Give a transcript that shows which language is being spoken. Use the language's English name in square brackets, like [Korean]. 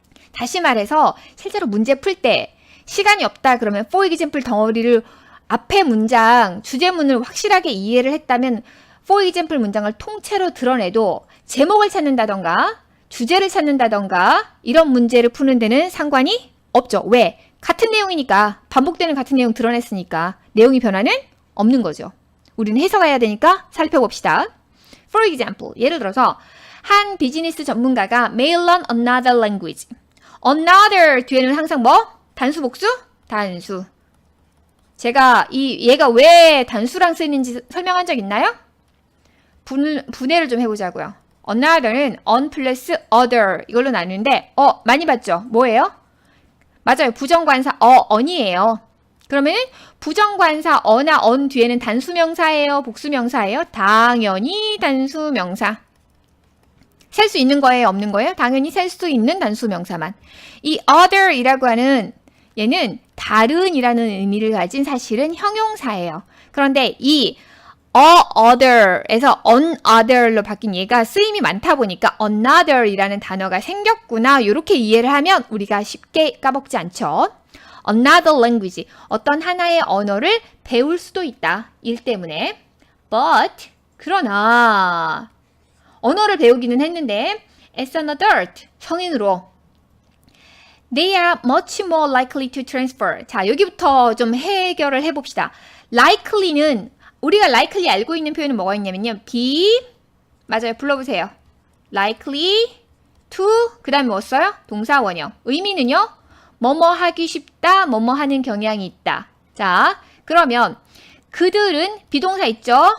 [Korean] 다시 말해서 실제로 문제 풀 때 시간이 없다 그러면 for example 덩어리를 앞에 문장, 주제문을 확실하게 이해를 했다면 for example 문장을 통째로 드러내도 제목을 찾는다던가 주제를 찾는다던가 이런 문제를 푸는 데는 상관이 없죠. 왜? 같은 내용이니까 반복되는 같은 내용 드러냈으니까 내용이 변화는 없는 거죠. 우리는 해석해야 되니까 살펴봅시다. For example, 예를 들어서 한 비즈니스 전문가가 [English] may learn another language. [Korean] another 뒤에는 항상 뭐? 단수 복수? 단수. 제가 얘가 왜 단수랑 쓰는지 설명한 적 있나요? 분해를 좀 해보자고요. another는 on 플러스 other 이걸로 나누는데 많이 봤죠? 뭐예요? 맞아요. 부정관사 on이에요. 그러면 부정관사 어나 on 뒤에는 단수명사예요? 복수명사예요? 당연히 단수명사. 셀 수 있는 거예요? 없는 거예요? 당연히 셀 수 있는 단수명사만. 이 other이라고 하는 얘는 다른이라는 의미를 가진 사실은 형용사예요. 그런데 이 other에서 another로 바뀐 얘가 쓰임이 많다 보니까 another이라는 단어가 생겼구나 이렇게 이해를 하면 우리가 쉽게 까먹지 않죠. another language, 어떤 하나의 언어를 배울 수도 있다. 일 때문에. But, 그러나 언어를 배우기는 했는데 [English] as an adult, [Korean] 성인으로 [English] They are much more likely to transfer. [Korean] 자, 여기부터 좀 해결을 해봅시다. likely는 우리가 likely 알고 있는 표현은 뭐가 있냐면요. be, 맞아요. 불러보세요. likely to, 그 다음에 뭐 써요? 동사 원형. 의미는요. 뭐뭐 하기 쉽다, 뭐뭐 하는 경향이 있다. 자, 그러면 그들은 비동사 있죠?